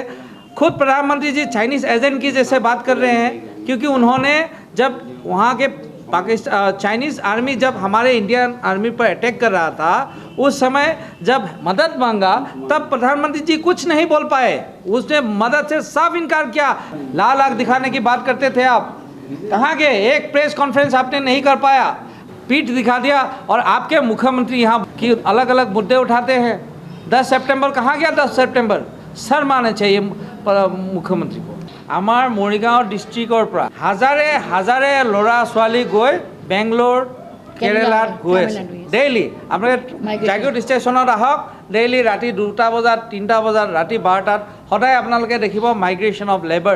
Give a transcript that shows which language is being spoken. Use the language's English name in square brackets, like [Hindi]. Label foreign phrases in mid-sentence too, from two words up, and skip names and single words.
[Hindi] खुद प्रधानमंत्री जी [English] Chinese agent [Hindi] की जैसे बात कर रहे हैं, क्योंकि उन्होंने जब वहाँ के [English] Chinese army [Hindi] जब हमारे [English] Indian army [Hindi] पर अटैक कर रहा था, उस समय जब मदद मांगा तब प्रधानमंत्री जी कुछ नहीं बोल पाए, उसने मदद से साफ इनकार किया। लाल आग दिखाने की बात करते थे आप, कहाँ गए? एक [English] press conference [Hindi] आपने नहीं कर पाया, पीठ दिखा दिया। और आपके मुख्यमंत्री यहाँ की अलग अलग मुद्दे उठाते हैं। 10 सितंबर कहाँ गया? 10 सितंबर शर्म आना चाहिए मुख्यमंत्री को। [Assamese] আমাৰ মৰিগাঁও ডিষ্ট্ৰিক্টৰ পৰা হাজাৰে হাজাৰে ল'ৰা ছোৱালী গৈ বেংগলোৰ কেৰেলাত গৈ আছে ডেইলি। আপোনালোকে জাগিৰোড ষ্টেচনত আহক, ডেইলি ৰাতি 2টা বজাত 3টা বজাত ৰাতি 12টাত সদায় আপোনালোকে দেখিব [English] migration of labours.